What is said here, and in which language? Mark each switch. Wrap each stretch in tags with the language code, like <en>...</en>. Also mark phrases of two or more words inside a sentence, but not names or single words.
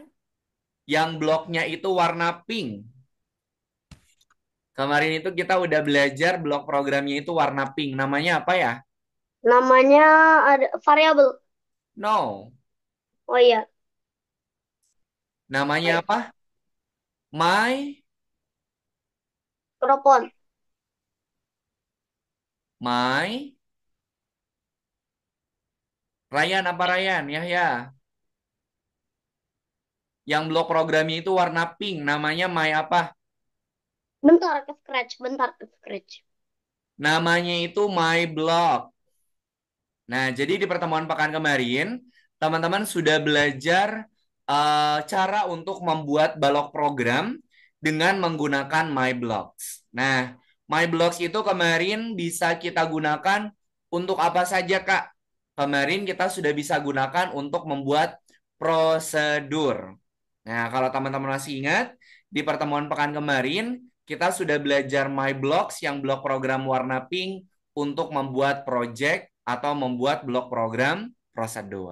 <id>yang bloknya itu warna pink. Kemarin itu kita udah belajar blok programnya itu warna pink. Namanya apa ya? Namanya ada variabel. No. Oh iya, Namanya apa? My, Kropon. my, Ryan apa Ryan? Ya. Yang blok programnya itu warna pink. Namanya my apa? Bentar ke scratch, bentar ke scratch. Namanya itu</id> <en>my block.</en> <id>Nah, jadi di pertemuan pekan kemarin, teman-teman sudah belajar cara untuk membuat balok program dengan menggunakan</id> <en>my blocks.</en> <id>Nah,</id> <en>my blocks</en> <id>itu kemarin bisa kita gunakan untuk apa saja, Kak? Kemarin kita sudah bisa gunakan untuk membuat prosedur. Nah, kalau teman-teman masih ingat, di pertemuan pekan kemarin, kita sudah belajar</id> <en>my blocks</en> <id>yang blok program warna pink untuk membuat project atau membuat blok program prosedur.</id>